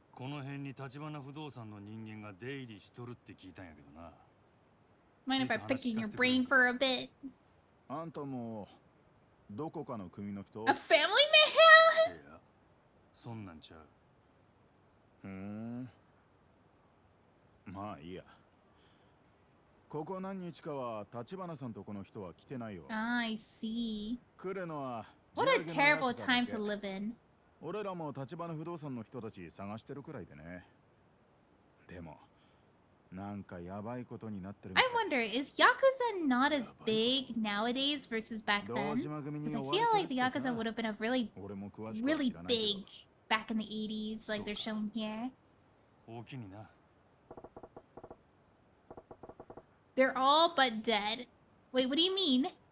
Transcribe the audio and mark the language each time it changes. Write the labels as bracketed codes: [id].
[ja] この辺に立花不動産の人間が出入りしとるって聞いたんやけどな。 [en] Mind if I pick in your brain for a bit? [ja] あんたもどこかの組の人? [en] A family man? [ja] いや、そんなんちゃう。まあいいや。ここ何日かは立花さんとこの人は来てないよ。 [en] I see. [ja] 来るのは [en] What a terrible time to live in. [ja] 俺らも立花不動産の人たち探してるくらいでね。でもなんかやばいことになってる。 [en] I wonder, is Yakuza not as big nowadays versus back then? Because I feel like the Yakuza would have been a really big back in the 80s, like they're showing here. [ja] 大きにな。 [en] They're all but dead. Wait, what do you mean?